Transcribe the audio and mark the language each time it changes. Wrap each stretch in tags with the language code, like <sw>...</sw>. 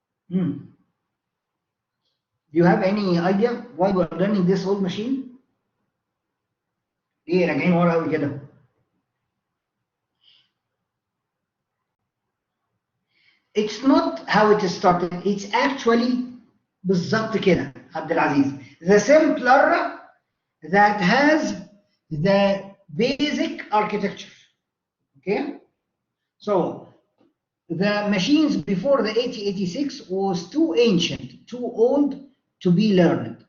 <en>Do you have any idea why we are learning this old machine?</en> <ar>ليه راجعين ورا قوي كده؟</ar> <en>It's not how it started. It's actually</en> <ar>بالظبط كده</ar> <en>عبد العزيز. The simpler that has the basic architecture. Okay? So the machines before the 8086 was too ancient, too old to be learned.</en>